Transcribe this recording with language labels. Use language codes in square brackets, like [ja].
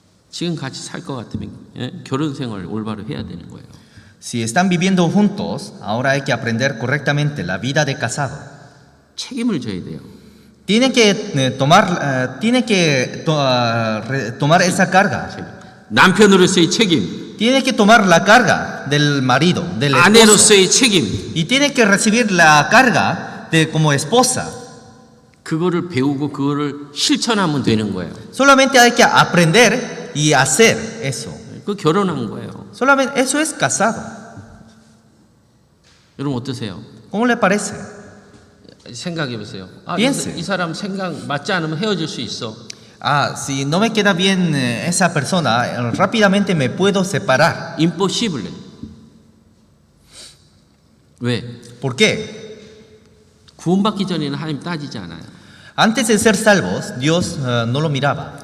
[ko] 지금 같이 살 것 같으면 결혼 생활 올바로 해야 되는 거예요. [es] Si están viviendo juntos, ahora hay que aprender correctamente la vida de casado. [ko] 책임을 져야 돼요. [es] Tiene que tomar esa carga. [ko] 남편으로서의 책임, [es] Tiene que tomar la carga del marido, del esposo. [ko] 아내로서의 책임. [es] Y tiene que recibir la carga de como esposa. [ko] 그거를 배우고 그거를 실천하면 되는 거예요. [es] Solamente hay que aprender y hacer eso. [ko] 그 결혼한 거예요. [es] Solamente eso es casado. [ko] 여러분 어떠세요? [es] ¿Cómo le parece? [ko] 생각해 보세요. [es] Piense. [ko] 이 사람 생각 맞지 않으면 헤어질 수 있어. [es] Si no me queda bien esa persona, rápidamente me puedo separar. impossible. [ko] 왜? [es] ¿Por qué? [ko] 구원받기 전에는 하나님 따지지 않아요. [es] Antes de ser salvos, Dios no lo miraba.